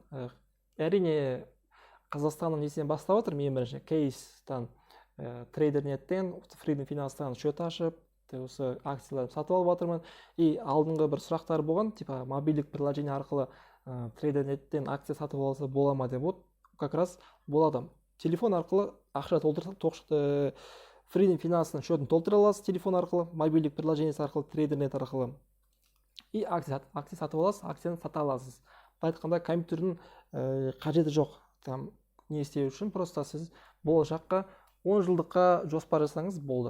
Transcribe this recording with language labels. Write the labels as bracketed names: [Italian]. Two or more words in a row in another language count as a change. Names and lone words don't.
[Kazakh] Әрине Қазақстанның несінен бастап отыр, мен бірінші кейстан, трейдернеттен, Freedom Finance-тан счет ашып, осы акцияларды сатып алып жатырмын. И алдыңғы бір сұрақтар болған, типа мобильдік приложение арқылы трейдернеттен акция сатып алса бола ма деп. [Russian] Вот как раз [Kazakh] болады. Телефон арқылы ақша толтырып, Freedom Finance-ның счетін толтыра аласыз телефон арқылы, мобильдік приложениесі арқылы, трейдернет арқылы. И акция сатып аласыз, акцияны сата аласыз. Айтқанда компьютердің қажеті жоқ. Там не істеу үшін, просто сіз болашаққа 10 жылдыққа жоспар жасаңыз болды.